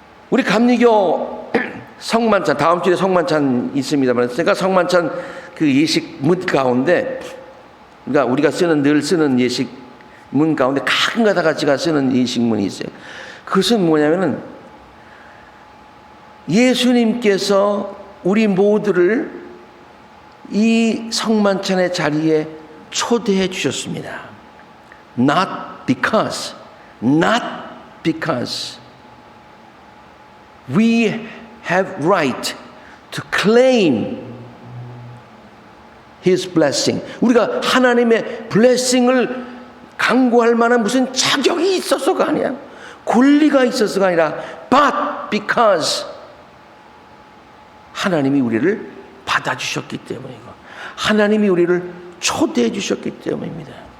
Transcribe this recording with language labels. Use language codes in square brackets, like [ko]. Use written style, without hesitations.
[ko] 우리 감리교 성만찬, 다음 주에 성만찬 있습니다만, 제가 성만찬 그 예식문 가운데, 그러니까 우리가 늘 쓰는 예식문 가운데 가끔가다 같이가 쓰는 예식문이 있어요. 그것은 뭐냐면은 예수님께서 우리 모두를 이 성만찬의 자리에 초대해 주셨습니다. [en] Not because we have right to claim His blessing. [ko] 우리가 하나님의 blessing을 강구할 만한 무슨 자격이 있어서가 아니야. 권리가 있어서가 아니라 [en] but because [ko] 하나님이 우리를 받아주셨기 때문이고 하나님이 우리를 초대해 주셨기 때문입니다.